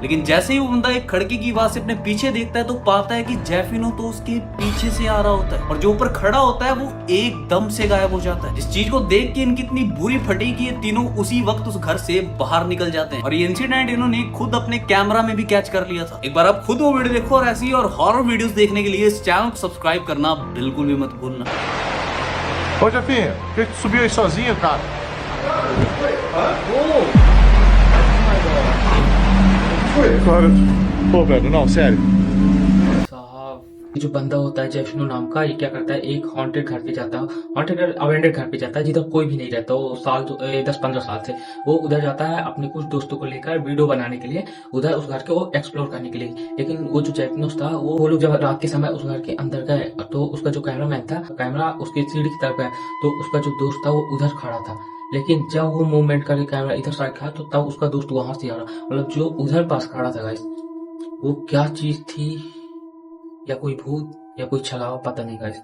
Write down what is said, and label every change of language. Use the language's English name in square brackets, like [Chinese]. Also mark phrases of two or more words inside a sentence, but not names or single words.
[Hindi] लेकिन जैसे ही वो बंदा एक खड़की की आवाज से अपने पीछे देखता है तो पाता है कि जेफिनो तो उसके पीछे से आ रहा होता है, और जो ऊपर खड़ा होता है वो एकदम से गायब हो जाता है। इस चीज को देख के इनकी इतनी बुरी फटी कि ये तीनों उसी वक्त उस घर से बाहर निकल जाते हैं, और ये इंसिडेंट इन्होंने खुद अपने कैमरा में भी कैच कर लिया था। एक बार आप खुद वो वीडियो देखो, और ऐसी और [English] horror videos [Hindi] देखने के लिए इस चैनल को सब्सक्राइब करना बिल्कुल भी मत भूलना। [Portuguese] Ô Jefinho, por que tu subiu aí sozinho, cara? Cara, pô, velho, não, sério. [Hindi] जो बंदा होता है जेफिनो नाम का, ये क्या करता है, एक हॉन्टेड घर पे जाता है, [English] haunted abandon [Hindi] घर पे जाता है जिधर कोई भी नहीं रहता। वो 10-15 साल से वो उधर जाता है अपने कुछ दोस्तों को लेकर वीडियो बनाने के लिए, उधर उस घर को एक्सप्लोर करने के लिए। लेकिन वो जो जेफिनो था वो लोग जब रात के समय उस घर के अंदर गए तो उसका जो कैमरामैन था, कैमरा उसके सीढ़ी की तरफ गया तो उसका जो दोस्त था वो उधर खड़ा था, लेकिन जब वो मूवमेंट करके कैमरा इधर साइड था तो तब उसका दोस्त वहां से आ रहा, मतलब जो उधर पास खड़ा था गाइस, वो क्या चीज थी, या कोई भूत या कोई छलावा, पता नहीं गाइस।